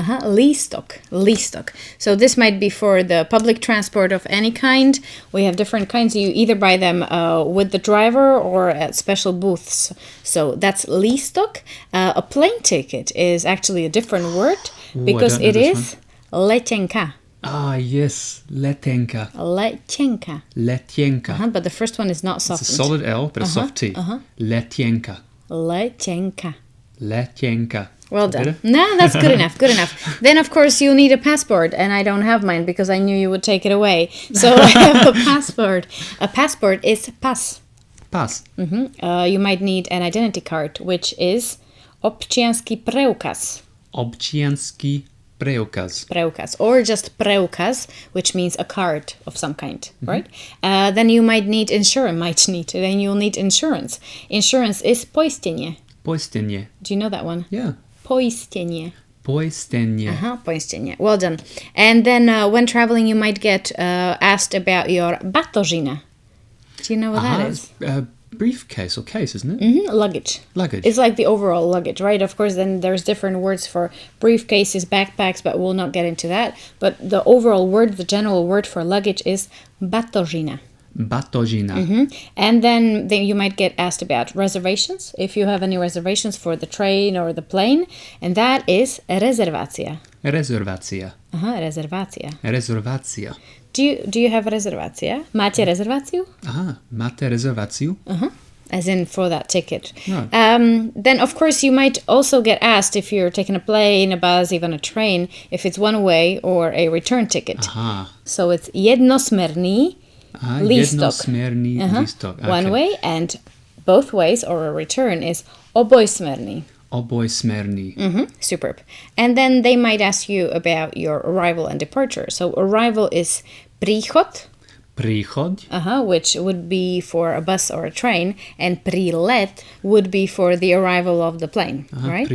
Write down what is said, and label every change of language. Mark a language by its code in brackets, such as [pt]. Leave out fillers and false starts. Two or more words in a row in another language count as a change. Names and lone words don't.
[sk] lístok. Lístok. [en] So this might be for the public transport of any kind. We have different kinds. You either buy them with the driver or at special booths. So that's lístok. A plane ticket is actually a different word because I don't know it this is letenka. Ah, yes, letenka. [sk] Letenka. Letienka. [en] But the first one is not It's softened. a solid L, but a soft T. Letienka. [sk] Letenka. Letienka. [en] Well done. Better? No, that's good enough. Good enough. Then, of course, you'll need a passport, and I don't have mine because I knew you would take it away. So I have a passport. A passport is pas. [sk] Pas. [en] You might need an identity card, which is [sk] občiansky preukaz. Občiansky preukaz. Preukaz, [en] or just preukaz, which means a card of some kind, right? Then you might need insurance. Then you'll need insurance. Insurance is poistenie. [sk] Poistenie. [en] Do you know that one? Yeah. [sk] Poistenie. Poistenie. Poistenie. [en] Well done. And then when traveling, you might get asked about your batožina. Do you know what that is? It's a briefcase or case, isn't it? Luggage. Luggage. It's like the overall luggage, right? Of course, then there's different words for briefcases, backpacks, but we'll not get into that. But the overall word, the general word for luggage is batožina. [sk] Batožina. [en] And then you might get asked about reservations, if you have any reservations for the train or the plane, and that is rezervácia. [sk] Rezervácia. Rezervácia. Rezervácia. [en] Do you have rezervácia? [sk] Máte rezerváciu? Aha, máte rezerváciu? [en] As in for that ticket. Right. Then, of course, you might also get asked if you're taking a plane, a bus, even a train, if it's one way or a return ticket. Aha. So it's [sk] jednosmerný lístok. Jednosmerný lístok. [en] Okay. One way, and both ways, or a return, is obojsmerný. [sk] Obojsmerný. [en] Superb. And then they might ask you about your arrival and departure. So arrival is príchod, [sk] Príchod. [en] which would be for a bus or a train, and prílet would be for the arrival of the plane, right?